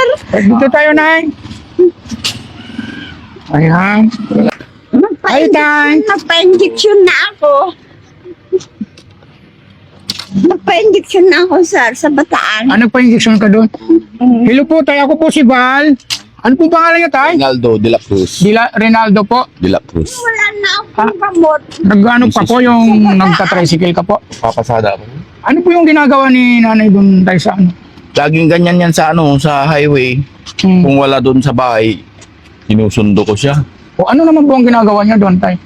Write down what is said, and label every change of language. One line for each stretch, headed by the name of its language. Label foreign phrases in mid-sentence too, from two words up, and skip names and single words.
Filipino: Ay, dito tayo, Nay. Ayan. Ay, Tay. Nagpa-injection na ako. Nagpa-injection na ako, sir, sa Bataan. Nagpa-injection ka doon? Hello po, Tay. Ako po si Val. Ano po pangalan niyo, Tay? Rinaldo de la Cruz. Rinaldo po. De la Cruz. Wala na akong gamot. Nag-ano pa po yung nagta-tricycle ka po? Papasada ako. Ano po yung ginagawa ni nanay doon, Tay, sa ano? Laging ganyan yan sa sa highway. Kung wala doon sa bahay, sinusundo ko siya. O ano naman po ang ginagawa niya doon, Tay?